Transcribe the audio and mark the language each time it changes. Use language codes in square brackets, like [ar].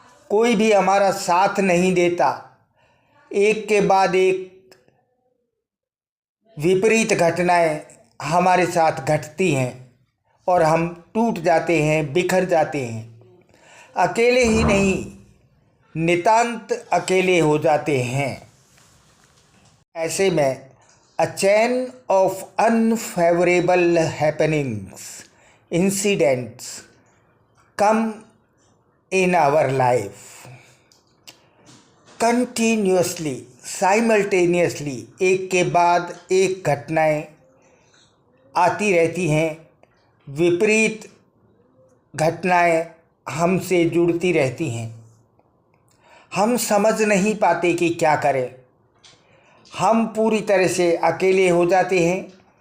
[hi] कोई भी हमारा साथ नहीं देता। एक के बाद एक विपरीत घटनाएं हमारे साथ घटती हैं और हम टूट जाते हैं, बिखर जाते हैं। अकेले ही नहीं, नितांत अकेले हो जाते हैं। ऐसे में [en] A chain of unfavorable happenings, incidents come in our life continuously, simultaneously। [hi] एक के बाद एक घटनाएं आती रहती हैं, विपरीत घटनाएं हमसे जुड़ती रहती हैं। हम समझ नहीं पाते कि क्या करें। हम पूरी तरह से अकेले हो जाते हैं।